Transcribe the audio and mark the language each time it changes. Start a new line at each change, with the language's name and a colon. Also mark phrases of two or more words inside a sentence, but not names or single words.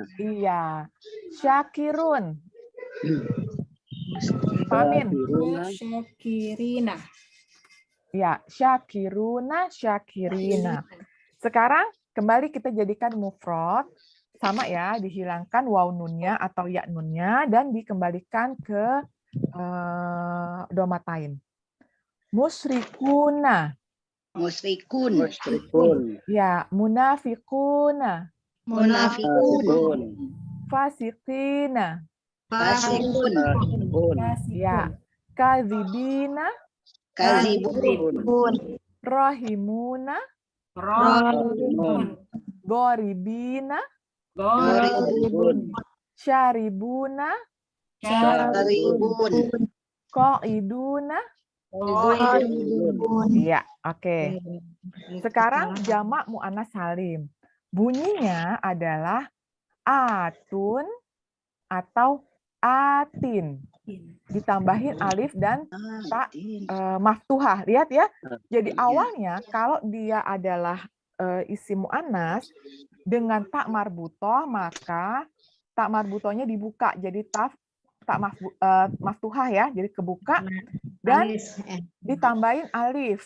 Indonesian: Iya. Syakirun. Pamin. Syakirina. Ya,
Arabic: شاكرون شاكرين.
Indonesian: Sekarang kembali kita jadikan mufrad, sama ya, dihilangkan waw nunnya atau ya nunnya dan dikembalikan ke domatain. Musyrikuna. Musyrikun. Ya, munafiquna. Munafiqun. Fasiqina. Fasikun. Ya, kadzibina. Kadzibun.
Arabic: راحمون غاربين.
Indonesian: Syaribuna. Syaribun. Qaiduna. Iya, oke. Sekarang jamak muannas salim. Bunyinya adalah atun atau atin. Ditambahin alif dan ta maftuhah. Lihat ya. Jadi awalnya kalau dia adalah isim muannas dengan tak marbutoh, maka tak marbutohnya dibuka jadi maftuhah ya, jadi kebuka dan ditambahin alif.